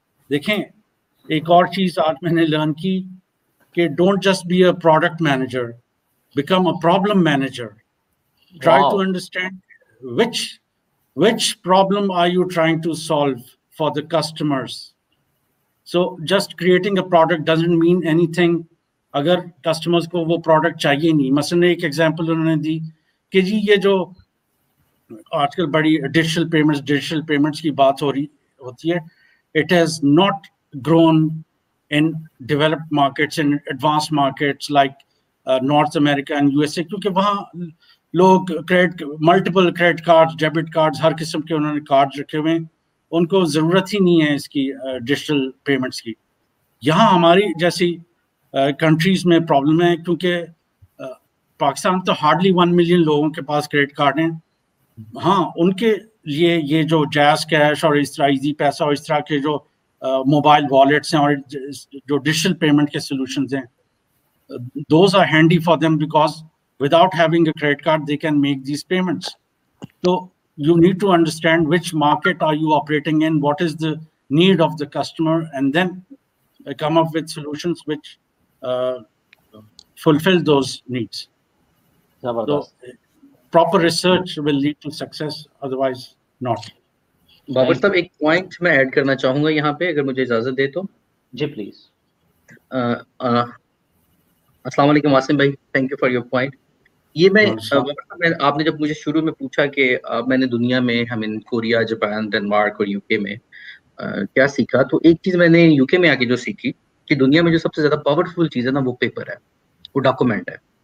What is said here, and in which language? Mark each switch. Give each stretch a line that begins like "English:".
Hindi: देखें, एक और चीज आज मैंने लर्न की कि
English: don't just be a product manager, become a problem manager. Try to understand which problem are you trying to solve for the customers. So just creating a product doesn't mean anything
Hindi: अगर
English: customers को वो product
Hindi: चाहिए नहीं. मसलन एक example उन्होंने दी कि जी ये जो आजकल बड़ी digital payments की बात होती है,
English: it has not grown in developed markets, in advanced markets like North America and USA,
Hindi: क्योंकि वहाँ लोग multiple credit cards, debit cards, हर किस्म के उन्होंने cards रखे हुए हैं, उनको ज़रूरत ही नहीं है इसकी digital payments की. यहाँ हमारी जैसी countries में problem है क्योंकि पाकिस्तान तो hardly 1 million लोगों के पास credit card हैं. हाँ, उनके लिए ये जो Jazz Cash और इस तरह Easy पैसा और इस तरह के जो मोबाइल वॉलेट्स हैं और जो डिजिटल पेमेंट के सॉल्यूशंस हैं,
English: those are handy for them because without having a credit card they can make these payments. So you need to understand which market are you operating in, what is the need of the customer, and then come up with solutions which fulfill those needs. So proper research will lead to success, otherwise not.
Hindi: Babar साहब, एक point मैं add करना चाहूंगा यहाँ पे, अगर मुझे इजाजत दे तो. जी प्लीज. अस्सलाम वालेकुम आसिम भाई, thank you for your point. ये मैं आपने जब मुझे शुरू में पूछा कि मैंने दुनिया में कोरिया, जापान, डेनमार्क और यूके में क्या सीखा, तो एक चीज मैंने यूके में आके जो सीखी कि दुनिया में जो सबसे ज्यादा पावरफुल चीज है ना, वो पेपर है, वो डॉक्यूमेंट है।